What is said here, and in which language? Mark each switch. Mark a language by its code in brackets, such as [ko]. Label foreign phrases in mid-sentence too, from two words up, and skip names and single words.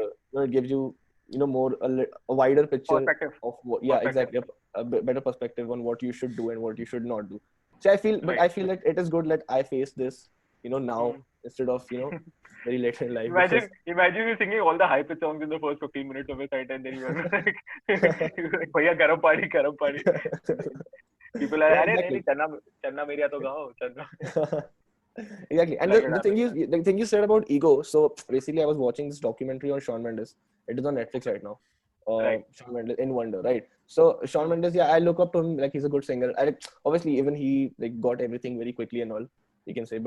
[en] it gives you more a wider picture Perspective. of what, yeah, Perspective. exactly, better perspective on what you should do and what you should not do. So Right. I feel that it is good that I face this now Mm. instead of very later in life because Imagine you singing all the high pitch songs in the first 15 minutes of a set, and then you are like, [hi] भैया गरम पानी गरम पानी. [en] People are yeah, [hi] अरे नहीं नहीं [en] exactly. [hi] चन्ना चन्ना मेरिया तो गाओ चन्ना. [en] Exactly. And Like it happens. the thing you said about ego. So basically, I was watching this documentary on Shawn Mendes. It is on Netflix right now. Right. Shawn Mendes in Wonder, right? So Shawn Mm. Mendes, yeah, I look up to him like he's a good singer. Obviously, even he like got everything very quickly and all you can say, but